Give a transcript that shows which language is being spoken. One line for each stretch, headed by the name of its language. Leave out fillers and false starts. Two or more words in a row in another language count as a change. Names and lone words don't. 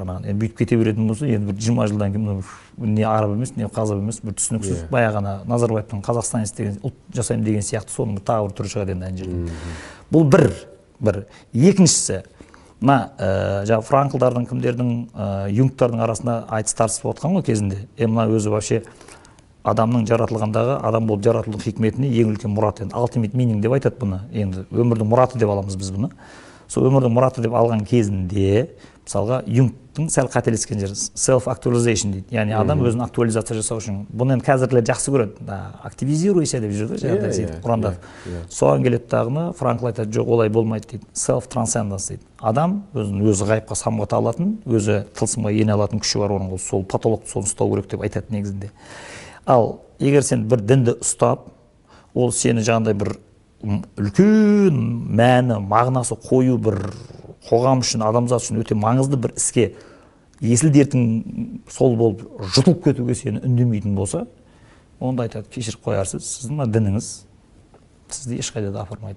Kazakh: Енді бүйтіп кете беретін болса, енді бір 20 жылдан кейін не араб емес, не қазақ емес, бір түсініксіз баяғана Назарбаевтың қазақстанец деген ұлт жасаймын деген сияқты соның тағы бір түрі шығады енді ана жерде. Бұл бір. Екіншісі, мына жаңағы франклдардың, кімдердің, юнгтардың арасында айтыс тартыс болып отқан ғой кезінде. Мына өзі вообще адамның жаратылғандағы, адам болып жаратылудың хикметіне ең үлкен мұрат, енді
English: ultimate meaning
Kazakh: деп айтады бұны. Енді өмірдің мұраты деп аламыз біз бұны. Сол өмірдің мұраты деп алған кезінде, мысалға, юнгтың сәл қателескен жері self-actualization дейді. Яғни адам өзін актуализация жасау үшін. Бұны енді қазірлер жақсы көреді. Активизируйся деп жүрді, жаңағыдай сөйтіп Құранда. Соған келеді тағыны, Франкл айтады, жоқ, олай болмайды дейді. Self-transcendence дейді. Адам өзі ғайыпқа самғата алатын, өзі тылсымға ене алатын күші бар, оның сол патологты соны ұстау керек деп айтады негізінде. Ал егер сен бір дінді ұстап, ол сені жаңағыдай бір үлкен мәні, мағынасы қою бір қоғам үшін, адамзат үшін өте маңызды бір іске есіл дертің сол болып жұтылып кетуге сені үндемейтін болса, онда айтады, кешіріп қоярсыз, сіздің дініңіз сізді ешқайда да апармайды.